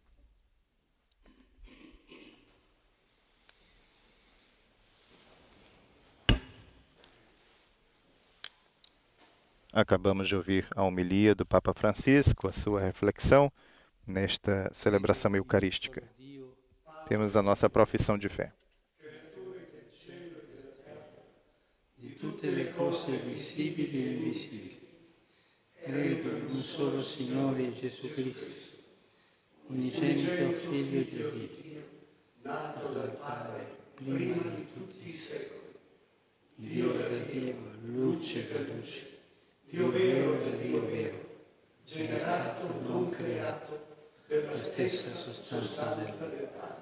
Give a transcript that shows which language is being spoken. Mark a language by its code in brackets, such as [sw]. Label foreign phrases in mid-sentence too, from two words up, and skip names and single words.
[pt] Acabamos de ouvir a homilia do Papa Francisco, a sua reflexão nesta celebração eucarística. Temos a nossa profissão de fé. [it] Di tutte le cose visibili e invisibili. Credo in un solo Signore Gesù Cristo, unigenito Figlio di Dio, nato dal Padre prima di tutti i secoli, Dio da Dio, luce da luce, Dio vero da Dio vero, generato, non creato, della stessa sostanza del Padre.